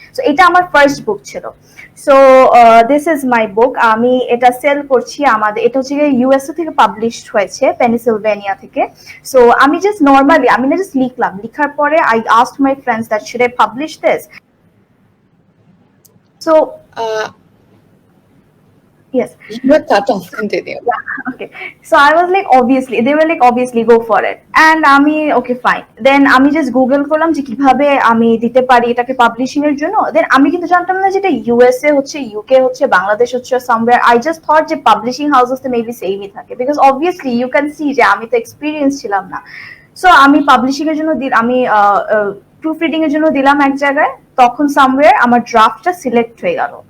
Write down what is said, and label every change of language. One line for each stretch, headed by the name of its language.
Bangla: So এটা আমার first book ছিল।
English: So this is my book.
Bangla: আমি এটা সেল করছি, আমাদের এটা হচ্ছে ইউএসএ থেকে পাবলিশড হয়েছে, পেনিসিলভেনিয়া থেকে।
English: so আমি just normally,
Bangla: আমি না জাস্ট লিখলাম, লিখার পরে
English: I asked my friends that should I publish this. So yes, you were cut off, continue. Yeah, okay. So I was like, obviously, they were like, obviously go for it, and আমি okay fine.
Bangla: Then আমি just Google করলাম যে কিভাবে আমি দিতে পারি এটাকে publishing এর জন্য। দেন আমি কিন্তু জানতাম না যেটা ইউএসএ হচ্ছে, ইউকে হচ্ছে, বাংলাদেশ হচ্ছে, সামওয়্যার। আই জাস্ট থট যে পাবলিশিং হাউসেস তো মেবি সেমই থাকে, because obviously you can see যে আমি তো এক্সপিরিয়েন্স ছিলাম না। সো আমি পাবলিশিং এর জন্য আমি প্রুফ রিডিং এর জন্য দিলাম এক জায়গায়, তখন সামওয়্যার আমার ড্রাফটটা সিলেক্ট হয়ে গেল।